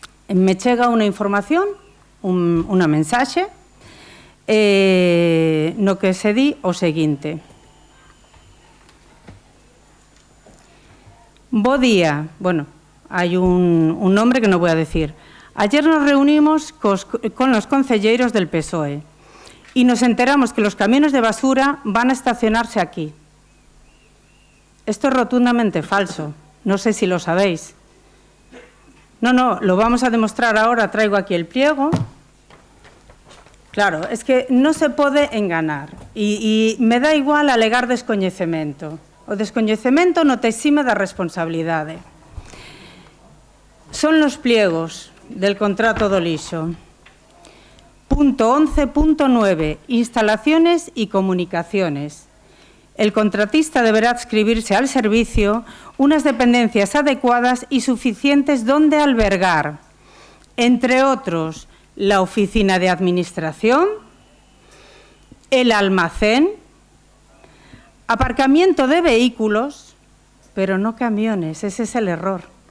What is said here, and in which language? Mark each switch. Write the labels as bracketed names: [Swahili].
[Galician] Me chega unha información, unha mensaxe, no que se di o seguinte. Bo día, hai un nombre que non vou a decir. [Spanish] Ayer nos reunimos con los concelleiros del PSOE y nos enteramos que los camiones de basura van a estacionarse aquí. Esto es rotundamente falso. No sé si lo sabéis. No, lo vamos a demostrar ahora. Traigo aquí el pliego. Claro, es que [Galician] no se pode enganar. E me dá igual alegar descoñecemento. O descoñecemento non te exime da responsabilidade. [Spanish] Son los pliegos del contrato [Galician] do lixo. [Spanish] Punto 11.9. Instalaciones y comunicaciones. El contratista deberá adscribirse al servicio unas dependencias adecuadas y suficientes donde albergar, entre otros, la oficina de administración, el almacén, aparcamiento de vehículos, pero no camiones, ese es el error.